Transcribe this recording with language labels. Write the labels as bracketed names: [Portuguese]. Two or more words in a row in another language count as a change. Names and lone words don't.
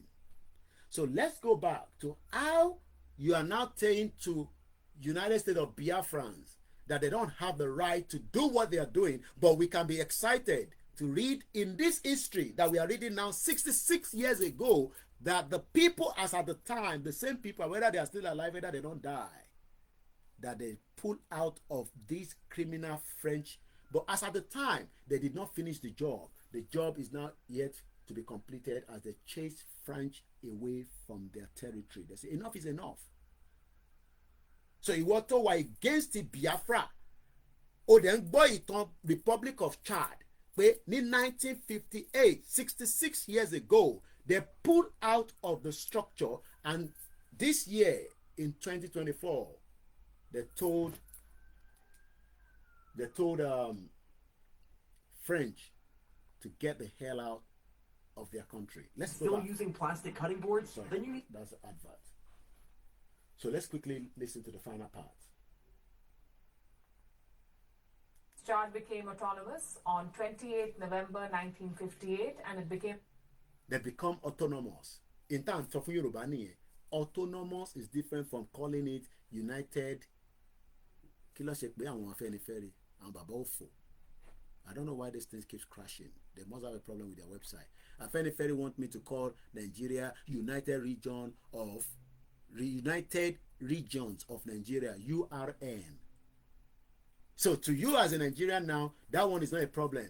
[English] So let's go back to how you are now saying to United States of Biafrans that they don't have the right to do what they are doing, but we can be excited to read in this history that we are reading now 66 years ago that the people as at the time, the same people, whether they are still alive, whether they don't die, that they pull out of this criminal French. But as at the time, they did not finish the job. The job is not yet to be completed as they chase French away from their territory. They say enough is enough. [Yoruba] So ìwọ tó wà [English] against the Biafra, [Yoruba] ó dẹ̀ ń gbọ́ ìtàn [English] Republic of Chad [Yoruba] pé ní [English] 1958, 66 years ago, they pulled out of the structure, and this year in 2024, they told French to get the hell out of their country. Let's still using plastic cutting boards. Sorry, then you need that's the advert. So let's quickly listen to the final part. Chad became autonomous on 28 November 1958, and it became... They become autonomous. In terms of Yoruba, autonomous is different from calling it United. [Yoruba] Kí ló ṣe pé àwọn Afenifere, àwọn bàbá òfò, [English] I don't know why this thing keeps crashing. They must have a problem with their website. Afenifere want me to call Nigeria United Regions of Nigeria, URN. So to you as a Nigerian now, that one is not a problem.